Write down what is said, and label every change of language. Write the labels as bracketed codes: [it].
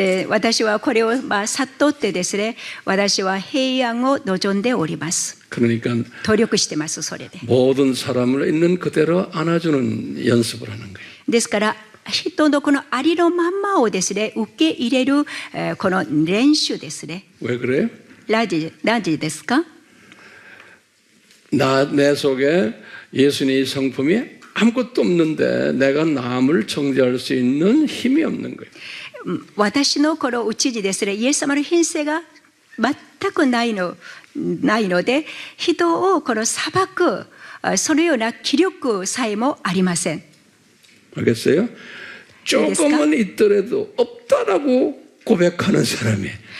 [ja] 私はこれを悟ってですね、私は平安を望んでおります。 [ko] 그러니까 [ja] 努力してます、それで。 [ko] 모든 사람을 있는 그대로 안아주는 연습을 하는 거예요. [ja] ですから人のこのありのまんまをですね、受け入れるこの練習ですね。 [ko] 왜 그래요? [ja] ラジですか？ [ko] 내 속에 예수님의 성품이 아무것도 없는데 내가 남을 정죄할 수 있는 힘이 없는 거예요. [ja] 私のこのうちにですね、イエス様の品性が全くないので、人をこの裁くそのような気力さえもありません。 [ko] 알겠어요? 조금은 있더라도 없다라고 고백하는 사람이에요.